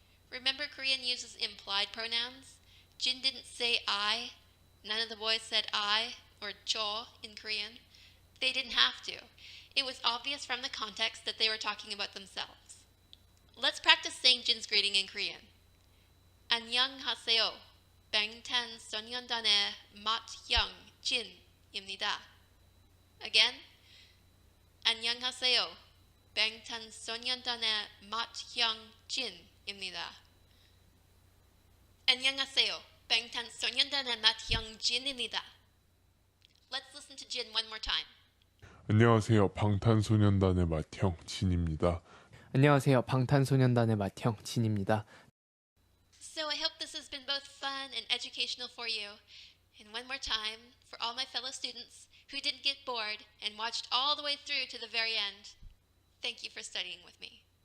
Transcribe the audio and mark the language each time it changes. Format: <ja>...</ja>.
<en>Remember Korean uses implied pronouns? Jin didn't say I. None of the boys said I or 저 in Korean. They didn't have to. It was obvious from the context that they were talking about themselves. Let's practice saying Jin's greeting in Korean.</en> <ko>안녕하세요. 방탄소년단의 맏형 진입니다.</ko> <en>Again.</en> <ko>안녕하세요. 방탄소년단의 맏형 진입니다. 안녕하세요. 방탄소년단의 맏형 진입니다.</ko> <en>Let's listen to Jin one more time.</en> <ko>안녕하세요, 방탄소년단의 맏형 진입니다. 안녕하세요. 방탄소년단의 맏형 진입니다.</ko> <en>So I hope this has been both fun and educational for you. And one more time, for all my fellow students who didn't get bored and watched all the way through to the very end, thank you for studying with me.</en>